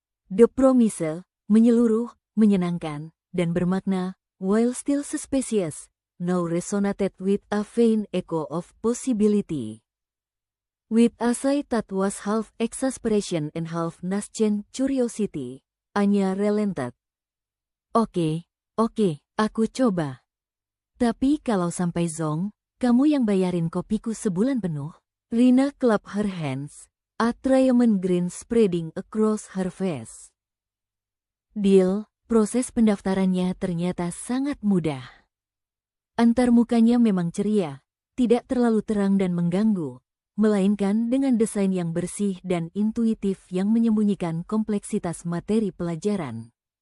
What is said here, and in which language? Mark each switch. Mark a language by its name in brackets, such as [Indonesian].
[English] The promise, [Indonesian] menyeluruh, menyenangkan, dan bermakna, [English] while still suspicious, now resonated with a faint echo of possibility. With a sigh that was half exasperation and half nascent curiosity, Anya relented. [Indonesian] Oke, aku coba. Tapi kalau sampai zonk, kamu yang bayarin kopiku sebulan penuh. [English] Rina clapped her hands, a triumphant grin spreading across her face. Deal, [Indonesian] proses pendaftarannya ternyata sangat mudah. Antarmukanya memang ceria, tidak terlalu terang dan mengganggu, melainkan dengan desain yang bersih dan intuitif yang menyembunyikan kompleksitas materi pelajaran.